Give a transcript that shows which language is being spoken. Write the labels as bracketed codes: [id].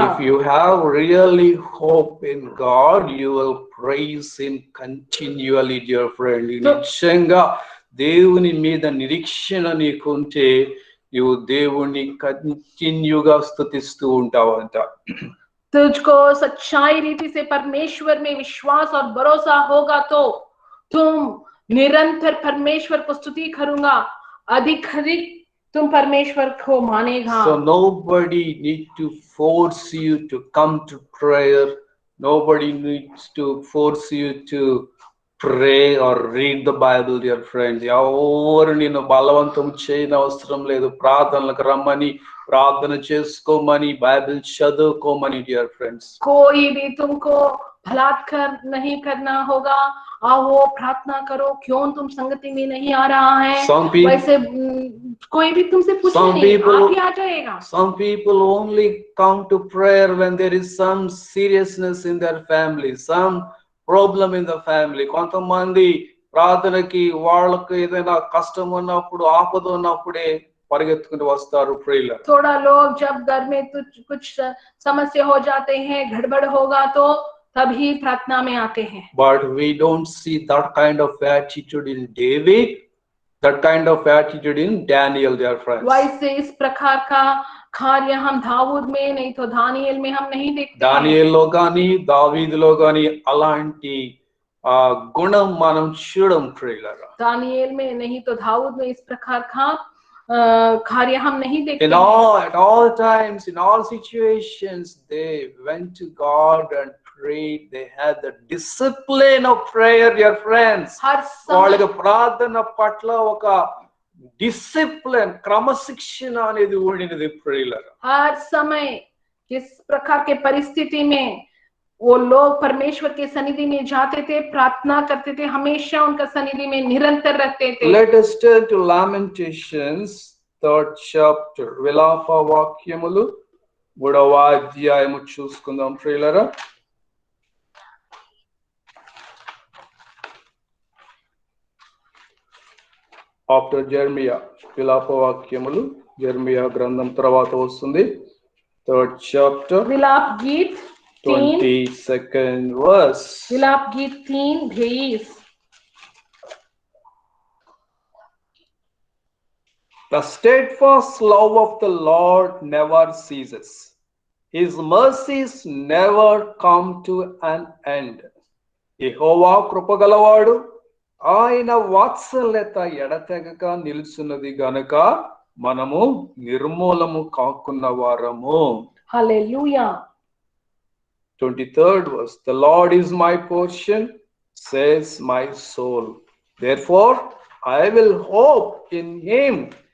[en] If you have really hope in God, you will praise him continually, dear friend. [te] నిశ్చయంగా దేవుని మీద నిరీక్షణ నీకుంటే నీవు దేవుని కంటిన్యూగా స్తుతిస్తూ ఉంటావంట. [hi] तुझको सच्चाई रीति से परमेश्वर में विश्वास और भरोसा होगा तो तुम निरंतर परमेश्वर को स्तुति करूंगा, अधिक तुम परमेश्वर को मानेगा। [en] So nobody need to force you to come to prayer. Nobody needs to force you to pray or read the Bible, dear friends. [te] ఎవరు నిన్ను బలవంతం చేయని అవసరం లేదు. ప్రార్థనలకు రమ్మని, ప్రార్థన చేసుకోమని, బైబిల్ చదువుకోమని, [en] dear friends. [hi] कोई भी तुमको बलात्कार नहीं करना होगा, आओ प्रार्थना करो, क्यों तुम संगति में नहीं आ रहा है? वैसे कोई भी तुमसे पूछे नहीं, आप ही आ जाएगा। [en] Some people only come to prayer when there is some seriousness in their family, some problem in the family. [te] కొంతమంది ప్రార్థనకి వాళ్ళకి ఏదైనా కష్టం ఉన్నప్పుడు, ఆపద ఉన్నప్పుడే పరిగెత్తుకుని వస్తారు ప్రియుల. [hi] थोड़ा लोग जब घर में कुछ समस्या हो जाते हैं, गड़बड़ होगा तो तभी प्रार्थना में आते हैं। [en] But we don't see that kind of attitude in David, that kind of attitude in Daniel, dear friends. [hi] वैसे इस प्रकार का कार्य हम दाऊद में नहीं तो दानिయేल में हम नहीं देखते। [te] దానియేలులో గాని దావీదులో గాని అలాంటి గుణం మనం చూడం ప్రియులారా. [hi] दानिయేल में नहीं तो दाऊद में इस प्रकार का कार्य हम नहीं देखते। [en] At all times, in all situations, they went to God and prayed, they had the discipline of prayer, dear friends. [hi] हर समय [te] వాళ్ళకి ప్రార్థన పట్ల ఒక డిసిప్లిన్, క్రమశిక్షణ అనేది ఉండినది ప్రియులారా. [hi] हर समय किस प्रकार के परिस्थिति में वो लोग परमेश्वर के सन्निधि में जाते थे, प्रार्थना करते थे, हमेशा उनका सन्निधि में निरंतर रहते थे। [en] Let us turn to Lamentations 3rd chapter. [te] విలాప వాక్యములు 3వ అధ్యాయము చూసుకుందాం ప్రియులారా. [en] after Jeremiah, [te] విలాప వాక్యములు జెర్మియా గ్రంథం తర్వాత వస్తుంది. [en] 3rd chapter, [hi] विलाप गीत 3, [en] 22nd verse. [hi] विलाप गीत 3:23। [en] The steadfast love of the Lord never ceases. His mercies never come to an end. [te] యెహోవా కృపగలవాడు, ఆయన వాత్సల్యత ఎడతెగక నిలుచున్నది గనుక మనము నిర్మూలము కాకున్న వారము. [hi] Hallelujah. [en] 23rd verse. The Lord is my portion, says my soul. Therefore I will hope in him.